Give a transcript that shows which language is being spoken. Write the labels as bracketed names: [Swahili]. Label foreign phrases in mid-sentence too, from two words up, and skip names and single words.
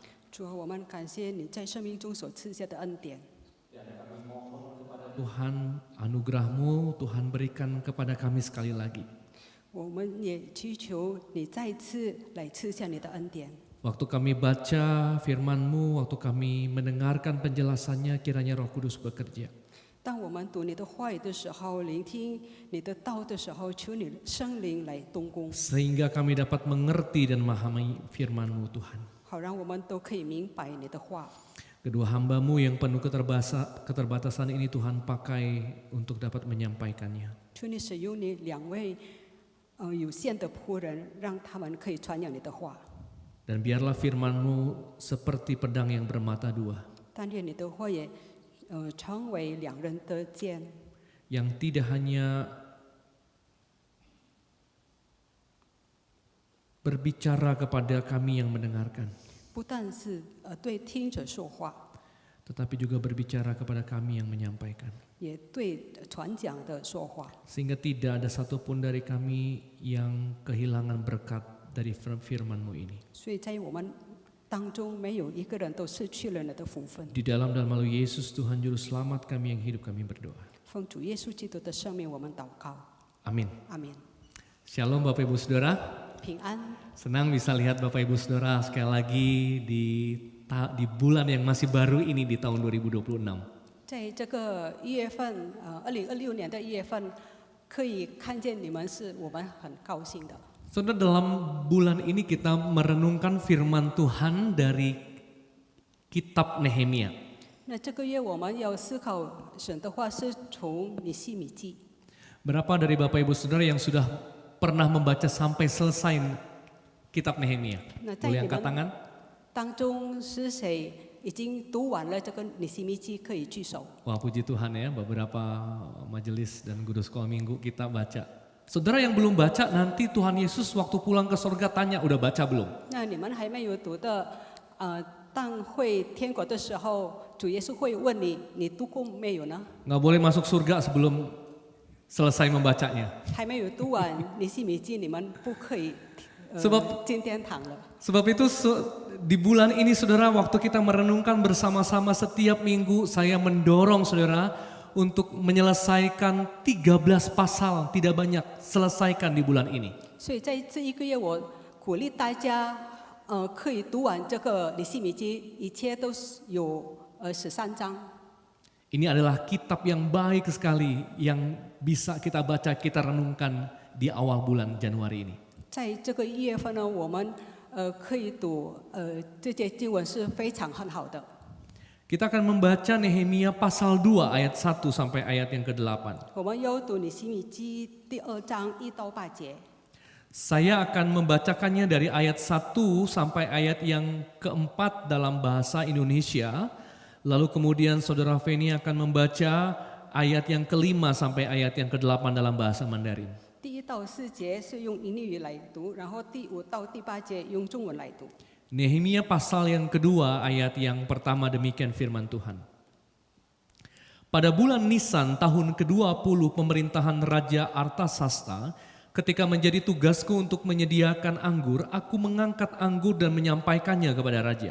[Chinese] 主啊，我们感谢你在生命中所赐下的恩典。 [Indonesian] Dan kami mohon kepada Tuhan, anugerah-Mu Tuhan berikan kepada kami sekali lagi. [Chinese] 我们也祈求你再次来赐下你的恩典。 [Indonesian] Waktu kami baca firman-Mu, waktu kami mendengarkan penjelasannya, kiranya Roh Kudus bekerja. [Chinese] 当我们读你的话语的时候，聆听你的道的时候，求你圣灵来动工， [Indonesian] Sehingga kami dapat mengerti dan memahami firman-Mu Tuhan. [Chinese] 好让我们都可以明白你的话。 [Indonesian] Kedua hamba-Mu yang penuh keterbatasan ini Tuhan pakai untuk dapat menyampaikannya. [Chinese] 求你使用你两位有限的仆人，让他们可以传扬你的话。 [Indonesian] Dan biarlah firman-Mu seperti pedang yang bermata dua, [Chinese] 但愿你的话也成为两人的剑， [Indonesian] yang tidak hanya berbicara kepada kami yang mendengarkan, [Chinese] 不但是对听者说话， [Indonesian] tetapi juga berbicara kepada kami yang menyampaikan. [Chinese] 也对传讲的说话， [Indonesian] Sehingga tidak ada satupun dari kami yang kehilangan berkat dari firman-Mu ini. [Chinese] 所以在我们当中没有一个人都失去了你的福分。 [Indonesian] Di dalam dan melalui Yesus Tuhan Juru Selamat kami yang hidup kami berdoa. [Chinese] 奉主耶稣基督的圣名，我们祷告， [Indonesian] Amin. [Chinese] 阿门。 [Indonesian] Shalom Bapak Ibu Saudara. [Chinese] 平安， [Indonesian] Senang bisa lihat Bapak Ibu Saudara sekali lagi di bulan yang masih baru ini di tahun 2026. [Chinese] 在这个1月份，2026年的1月份，可以看见你们是我们很高兴的。 [Indonesian] Saudara, dalam bulan ini kita merenungkan firman Tuhan dari kitab Nehemia. [Chinese] 那这个月我们要思考神的话是从尼希米记。 [Indonesian] Berapa dari Bapak Ibu Saudara yang sudah pernah membaca sampai selesai kitab Nehemia? Nah, saya Boleh angkat gimana? tangan? [Chinese] 当中是谁已经读完了这个尼希米记？可以举手。 [Indonesian] Wah, puji Tuhan ya, beberapa majelis dan guru sekolah minggu kita baca. Saudara yang belum baca, nanti Tuhan Yesus waktu pulang ke surga tanya, udah baca belum? [Chinese] 那你们还没有读的，当会天国的时候，主耶稣会问你，你读过没有呢？ [Indonesian] Nggak boleh masuk surga sebelum selesai membacanya. [Chinese] 还没有读完尼希米记，你们不可以进天堂了。 [Indonesian] Sebab itu di bulan ini saudara, waktu kita merenungkan bersama-sama setiap minggu, saya mendorong saudara untuk menyelesaikan 13 pasal, tidak banyak, selesaikan di bulan ini. [Chinese] 所以在这一个月，我鼓励大家，可以读完这个尼希米记，一切都是有13章。 [Indonesian] Ini adalah kitab yang baik sekali yang bisa kita baca, kita renungkan di awal bulan Januari ini. [Chinese] 在这个1月份呢，我们可以读这些经文是非常很好的。 [Indonesian] Kita akan membaca Nehemia pasal 2 ayat 1 sampai ayat yang ke-8. [Chinese] 我们要读尼希米记第2章1到8节。 [Indonesian] Saya akan membacakannya dari ayat 1 sampai ayat yang keempat dalam bahasa Indonesia. Lalu kemudian saudara Feni akan membaca ayat yang kelima sampai ayat yang ke-8 dalam bahasa Mandarin. [Chinese] 第1到4节是用英语来读，然后第5到第8节用中文来读。 [Indonesian] Nehemia pasal yang kedua ayat yang pertama demikian firman Tuhan. Pada bulan Nisan tahun ke-20 pemerintahan Raja Artasasta, ketika menjadi tugasku untuk menyediakan anggur, aku mengangkat anggur dan menyampaikannya kepada raja.